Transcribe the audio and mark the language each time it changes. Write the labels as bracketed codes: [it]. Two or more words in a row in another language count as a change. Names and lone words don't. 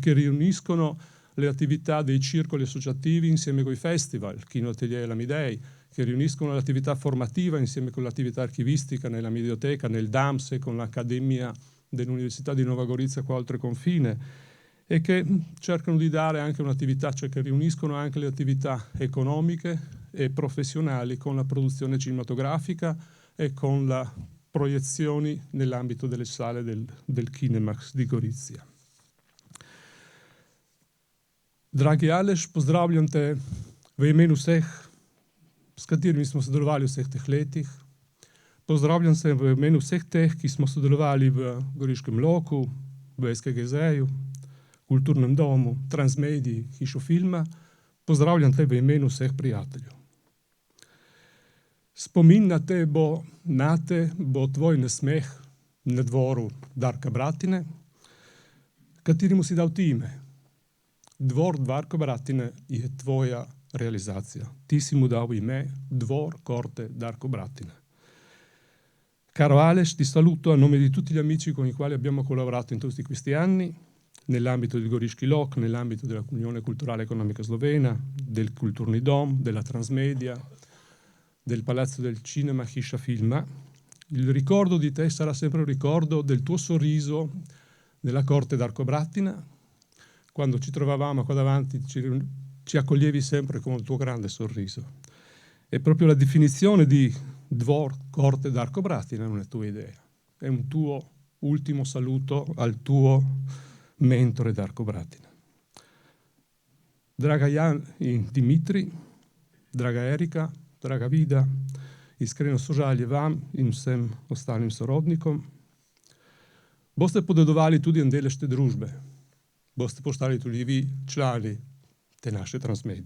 [it] che riuniscono le attività dei circoli associativi insieme con i festival, Kinoatelier e l'Amidei, che riuniscono l'attività formativa insieme con l'attività archivistica nella Medioteca, nel DAMS e con l'Accademia dell'Università di Nova Gorizia qua oltre confine, e che cercano di dare anche un'attività, cioè che riuniscono anche le attività economiche e professionali con la produzione cinematografica e con le proiezioni nell'ambito delle sale del Kinemax di Gorizia. [sl] Dragi Aleš, pozdravljam te v imenu vseh, s katerimi smo sodelovali v vseh teh letih. Pozdravljam se v imenu vseh teh, ki smo sodelovali v Goriškem loku, v SKGZ-ju, Kulturnem domu, Transmediji, Hišo filma. Pozdravljam te v imenu vseh prijateljev. Spomin nate bo tvoj nasmeh na dvoru Darka Bratine, kateremu si dal ti ime. Dvor Darko Bratine je tvoja realizacija. Ti si mu dal ime Dvor Corte Darko Bratine. [it] Caro Aleš, ti saluto a nome di tutti gli amici con i quali abbiamo collaborato in tutti questi anni, nell'ambito del Goriški lok, nell'ambito della Unione Culturale Economica Slovena, del Kulturni Dom, della Transmedia, del Palazzo del Cinema Hisha Filma. Il ricordo di te sarà sempre un ricordo del tuo sorriso nella corte Darko Bratina. Quando ci trovavamo qua davanti ci accoglievi sempre con il tuo grande sorriso. E proprio la definizione di Dvor Corte Darko Bratina non è tua idea, è un tuo ultimo saluto al tuo mentore Darko Bratina. [sl] Draga Jan in Dimitri, draga Erika, draga Vida, iskreno sožalje vam in vsem ostalim sorodnikom. Boste podedovali tudi en delež te družbe. Boste postali tudi vi člani te naše transmedije.